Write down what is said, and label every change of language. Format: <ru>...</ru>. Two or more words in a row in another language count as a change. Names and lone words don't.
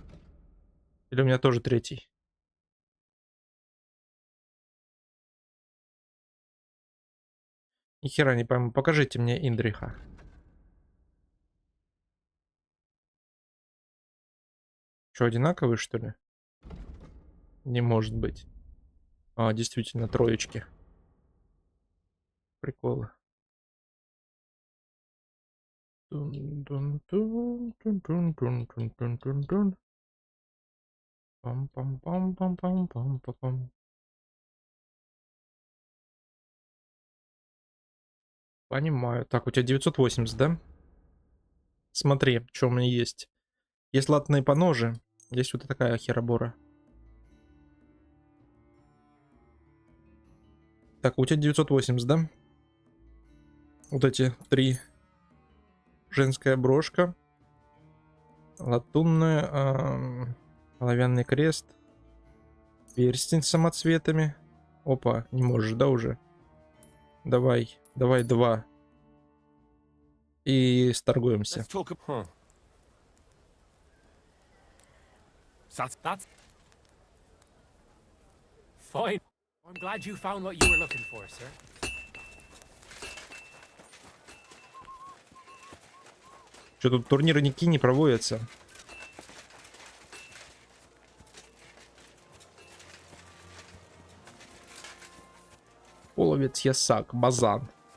<ru>Или у меня тоже третий? Ни хера не пойму. Покажите мне Индриха. Что, одинаковые, что ли? Не может быть. А, действительно, троечки. Приколы. Тун-тун-тун-тун-тун-тун-тун-тун. Пам-пам-пам-пам-пам-пам-пам-пам. Понимаю. Так, у тебя 980, да? Смотри, что у меня есть. Есть латные поножи. Есть вот такая херобора. Так, у тебя 980, да? Вот эти 3. Женская брошка. Латунная. Оловянный крест. Перстень с самоцветами. Опа, не можешь, да, уже? Давай, давай 2. И сторгуемся.</ru> <en>Fine. I'm glad you found what you were looking for, sir.</en> <ru>Что тут турниры ники не проводятся? Половец Ясак, Базан.</ru>